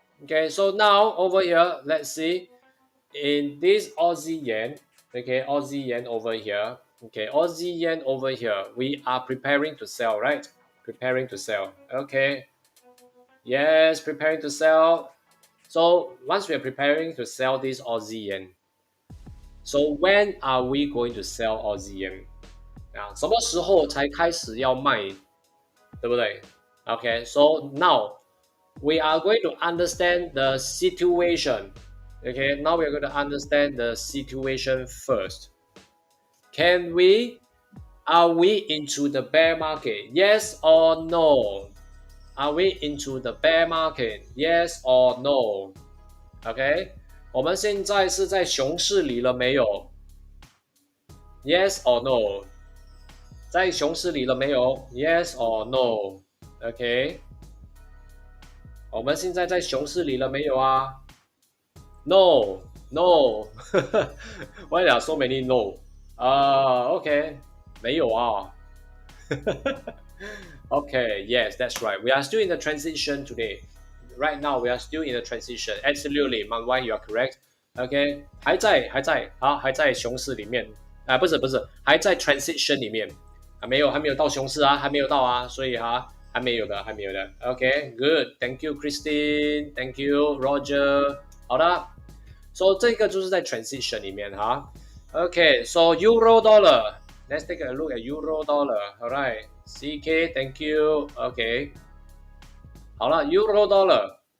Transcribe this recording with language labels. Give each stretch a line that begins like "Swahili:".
English: Okay, so now over here, let's see, in this Aussie yen, okay, Aussie yen over here, okay, Aussie yen over here, we are preparing to sell, right? Preparing to sell, okay. Yes, preparing to sell. So once we are preparing to sell this Aussie yen, so when are we going to sell Aussie yen?
Chinese: 什么时候才开始要卖，对不对？
English: Okay, so now we are going to understand the situation. Okay, now we are going to understand the situation first. Are we into the bear market? Yes or no? Are we into the bear market? Yes or no?
Chinese: OK， 我们现在是在熊市里了没有 ？
English: Yes or no？
Chinese: 在熊市里了没有 ？Yes or no？OK， 我们现在在熊市里了没有啊 ？
English: No No Why there are so many no？
Chinese: OK， 没有啊。
English: Okay, yes, that's right. We are still in the transition today. Right now, we are still in the transition. Absolutely, Man Wai, you are correct.
Chinese: OK， 还在熊市里面不是，还在 transition 里面还没有到熊市还没有到所以还没有的。
English: OK, good. Thank you, Christine. Thank you, Roger.
Chinese: 好的， so 这个就是在 transition 里面OK, so Euro Dollar.
English: Let's take a look at Euro Dollar. All right, CK, thank you.
Chinese: OK， 好了 Euro Dollar.